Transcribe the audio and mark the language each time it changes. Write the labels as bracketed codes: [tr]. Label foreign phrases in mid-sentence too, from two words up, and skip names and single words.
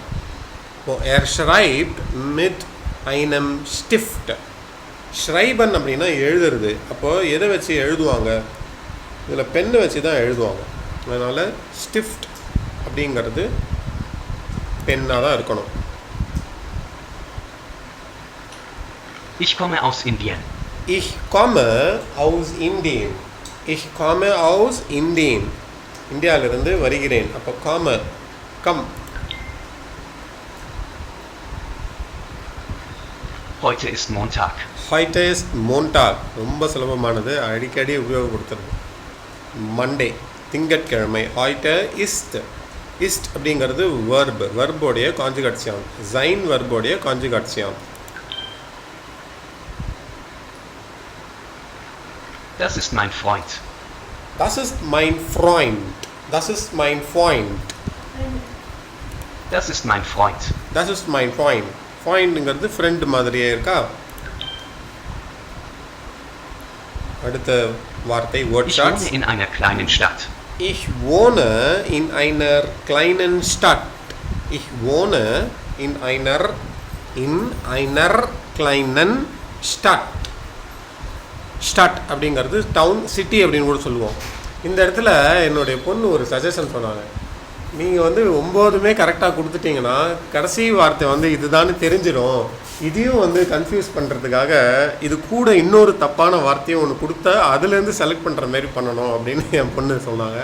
[ta] இப்போது [de] er schreibt mit einem Stift. [ta] ஷ்ரைபன் அப்படின்னா எழுதுறது. அப்போது எதை வச்சு எழுதுவாங்க? இதில் பெண்ணை வச்சு தான் எழுதுவாங்க. அதனால் ஸ்டிஃப்ட் அப்படிங்கிறது பெண்ணாக தான் இருக்கணும். [de] Ich komme aus Indien. Ich komme aus Indien. Ich komme aus Indien. [ta] இந்தியாவிலிருந்து வருகிறேன். அப்போ komme, கம். [de] Heute ist Montag. Heute ist Montag. [ta] ரொம்ப சுலபமானது, அடிக்கடி உபயோகப்படுத்துறது. மண்டே, திங்கட்கிழமை. [de] Heute ist. [ta] ist அப்படிங்கிறது verb, verbோடைய கான்ஜுகேஷன். sein verbோடைய கான்ஜுகேஷன். [de] Das ist mein Freund. Das ist mein Freund. Das ist mein Freund. Das ist mein Freund. Das ist mein Freund. [ta] Freundங்கிறது ஃப்ரெண்ட் மாதிரியே இருக்கா? அடுத்த வார்த்தை [de] Ich wohne in einer kleinen Stadt. Ich wohne in einer kleinen Stadt. Ich wohne in einer kleinen Stadt. [ta] Stadt அப்படிங்கிறது டவுன், சிட்டி அப்படின்னு கூட சொல்லுவோம். இந்த இடத்துல என்னுடைய பொண்ணு ஒரு சஜஷன் சொன்னாங்க. நீங்கள் வந்து 9மே கரெக்டாக கொடுத்துட்டிங்கன்னா கடைசி வார்த்தை வந்து இதுதான்னு தெரிஞ்சிடும். இதையும் வந்து கன்ஃபியூஸ் பண்ணுறதுக்காக இது கூட இன்னொரு தப்பான வார்த்தையும் ஒன்று கொடுத்தா அதுலேருந்து செலக்ட் பண்ணுற மாரி பண்ணணும் அப்படின்னு என் பொண்ணு சொன்னாங்க.